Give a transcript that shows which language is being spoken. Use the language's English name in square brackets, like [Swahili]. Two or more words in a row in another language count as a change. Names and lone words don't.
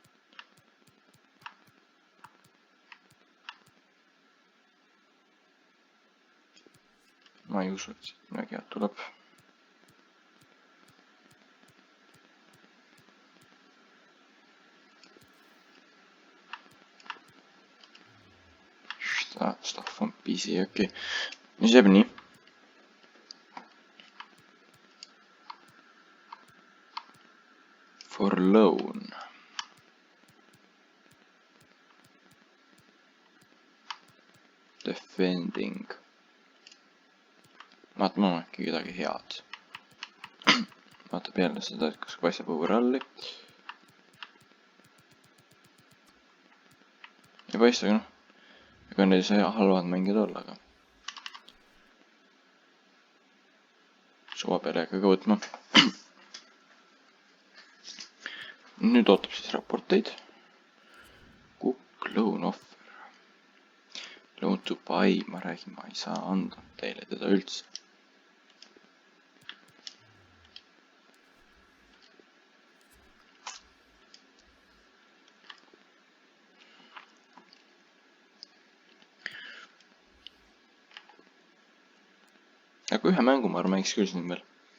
[Estonian] Ma ei usu, et siit midagi head tuleb. [English] Stuff on PC, okei. [Estonian] Mis jääb nii? [English] For loan. [Estonian] Defending. Vaatame on äkki kedagi head. Vaatab jälle seda, et kas paistab overalli. Ei paista, aga ega neil see halvad mängijad olla, aga suva peale ka võtma. Nüüd ootab siis raporteid. [English] Cook, loan offer. Loan to buy, [Estonian] ma räägin, ma ei saa anda teile teda üldse. Aga ühe mängu ma mängiks küll siin veel.